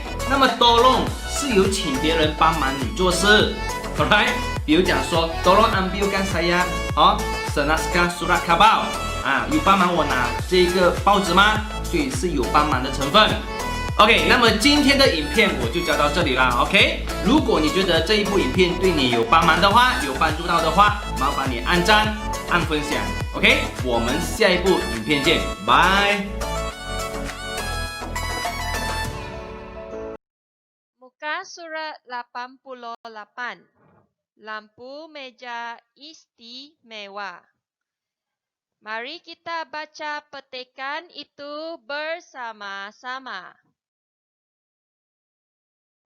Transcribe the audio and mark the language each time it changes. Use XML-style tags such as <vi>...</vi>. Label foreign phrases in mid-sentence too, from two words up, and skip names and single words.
<zh>那么 tolong 是有请别人帮忙你做事 ，alright？比如讲说</zh> <ms>tolong ambilkan saya， senaskah surat khabar，</ms> <zh>有帮忙我拿这个报纸吗？所以是有帮忙的成分。OK， 那么今天的影片我就教到这里啦 ，OK？如果你觉得这一部影片对你有帮忙的话，有帮助到的话，麻烦你按赞、按分享 ，OK？我们下一部影片见，拜。</zh> <ms>Muka surat 88. Lampu meja istimewa. Mari kita baca petikan itu bersama-sama.</ms>